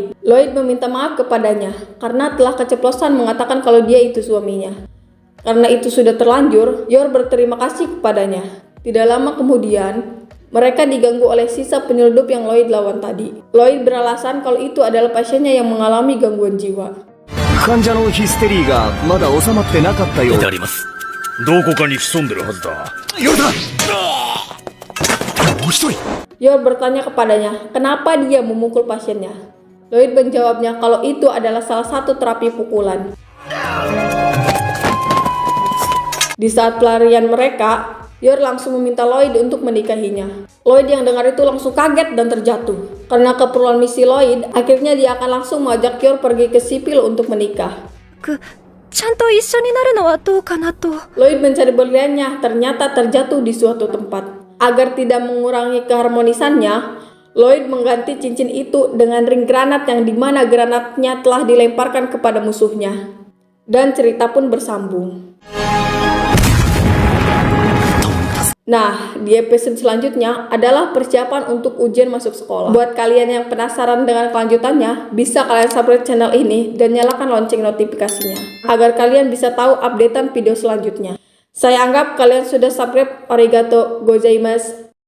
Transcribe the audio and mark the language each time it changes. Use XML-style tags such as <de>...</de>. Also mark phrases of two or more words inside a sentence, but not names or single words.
<id>Lloyd meminta maaf kepadanya karena telah keceplosan mengatakan kalau dia itu suaminya. Karena itu sudah terlanjur, Yor berterima kasih kepadanya. Tidak lama kemudian, mereka diganggu oleh sisa penyeludup yang Lloyd lawan tadi. Lloyd beralasan kalau itu adalah pasiennya yang mengalami gangguan jiwa.</id> <ja>患者のヒステリーがまだ収まってなかったようであります。どこかに潜んでるはずだ。よだ。もう一人。</ja> <id>Yor bertanya kepadanya, kenapa dia memukul pasiennya. Lloyd menjawabnya kalau itu adalah salah satu terapi pukulan. Di saat pelarian mereka, Yor langsung meminta Lloyd untuk menikahinya. Lloyd yang dengar itu langsung kaget dan terjatuh. Karena keperluan misi Lloyd, akhirnya dia akan langsung mengajak Yor pergi ke sipil untuk menikah. ちゃんと一緒になるのはどうかなと。 Lloyd mencari berliannya, ternyata terjatuh di suatu tempat. Agar tidak mengurangi keharmonisannya, Lloyd mengganti cincin itu dengan ring granat yang dimana granatnya telah dilemparkan kepada musuhnya. Dan cerita pun bersambung. Nah, di episode selanjutnya adalah persiapan untuk ujian masuk sekolah. Buat kalian yang penasaran dengan kelanjutannya, bisa kalian subscribe channel ini dan nyalakan lonceng notifikasinya, agar kalian bisa tahu updatean video selanjutnya. Saya anggap kalian sudah subscribe.</id> <ja>ありがとうございます.</ja>